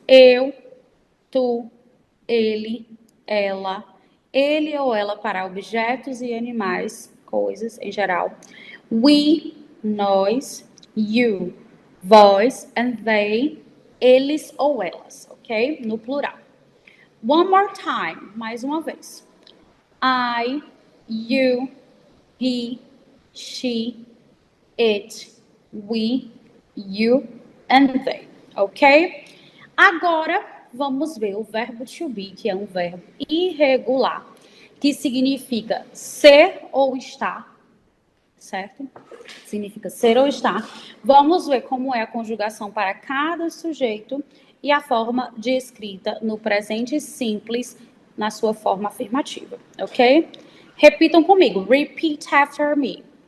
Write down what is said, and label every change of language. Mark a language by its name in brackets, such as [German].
[Portuguese] Eu, tu, ele, ela, ele ou ela para objetos e animais, coisas em geral. We, nós, you, vós, and they, eles ou elas, ok? No plural. [English] One more time, [Portuguese] mais uma vez. [English] I, you, he, she, it, we, you, and they, ok? [Portuguese] Agora, vamos ver o verbo to be, que é um verbo irregular, que significa ser ou estar, certo? Significa ser ou estar. Vamos ver como é a conjugação para cada sujeito e a forma de escrita no presente simples na sua forma afirmativa, ok? Repitam comigo. [English] Repeat after me.